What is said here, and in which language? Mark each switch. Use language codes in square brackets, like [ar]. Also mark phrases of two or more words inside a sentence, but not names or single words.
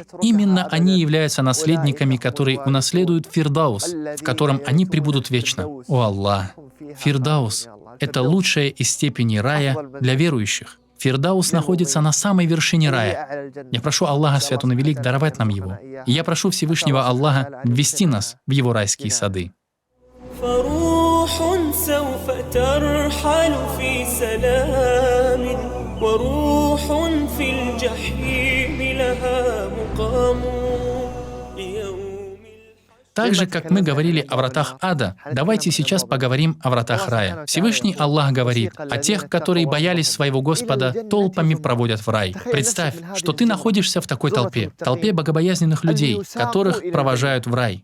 [ru] Именно они являются наследниками, которые унаследуют Фирдаус, в котором они пребудут вечно. О Аллах! Фирдаус — это лучшая из степеней рая для верующих. Фирдаус находится на самой вершине рая. Я прошу Аллаха Свят Он Велик даровать нам его. И я прошу Всевышнего Аллаха ввести нас в его райские сады. [ar] سوف ترحل في سلام وروح في الجحيم لها مقام. [ru] Так же, как мы говорили о вратах ада, давайте сейчас поговорим о вратах рая. Всевышний Аллах говорит о тех, которые боялись своего Господа, толпами проводят в рай. Представь, что ты находишься в такой толпе богобоязненных людей, которых провожают в рай.